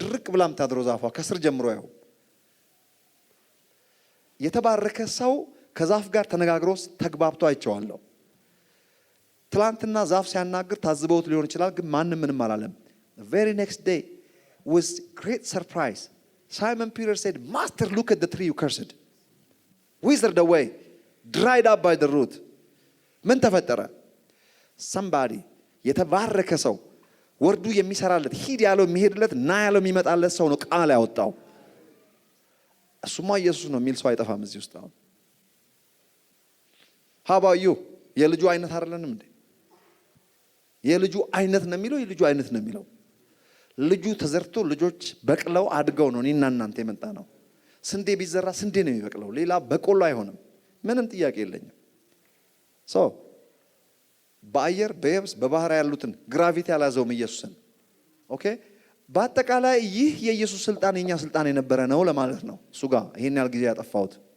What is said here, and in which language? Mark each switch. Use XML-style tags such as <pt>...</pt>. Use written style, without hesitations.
<am>ድርቅ ብላም ታድሮ ዛፏ ከስር ጀምሮ ያው የተባረከ ሰው ከዛፍ ጋር ተነጋግሮ ተግባብቶ አይቼዋለሁ። ትላንትና ዛፍ ሲያናግር ታዝበውት ሊሆን ይችላል፣ ግን ማንም ምንም አላለም።</am> <en>ቬሪ ኔክስት ዴይ with great surprise Simon Peter said, Master, look at the tree you cursed. Withered away, dried up by the root.</en> <am>ምን ተፈጠረ? somebody የተባረከ ሰው ወርዱ የሚሰራለት ሂድ ያለው የሚሄድለት ና ያለው የሚመጣለት ሰው ነው ቃል ያወጣው። እሱማ ኢየሱስ ነው የሚል ሰው አይጠፋም እዚህ ውስጥ። አሁን</am> <en>how about you?</en> <am>የልጁ አይነት አይደለንም እንዴ? የልጁ አይነት ነው የሚለው የልጁ አይነት ነው የሚለው ልጁ ተዘርቶ ልጆች በቅለው አድገው ነው እኔና እናንተ የመጣ ነው። ስንዴ ቢዘራ ስንዴ ነው የሚበቅለው፣ ሌላ በቆሎ አይሆንም። ምንም ጥያቄ የለኝም። በአየር በየብስ በባህር ያሉትን ግራቪቲ ያላዘውም ኢየሱስን። ኦኬ፣ በአጠቃላይ ይህ የኢየሱስ ስልጣን የኛ ስልጣን የነበረ ነው ለማለት ነው። እሱ ጋር ይሄን ያህል ጊዜ ያጠፋሁት</am>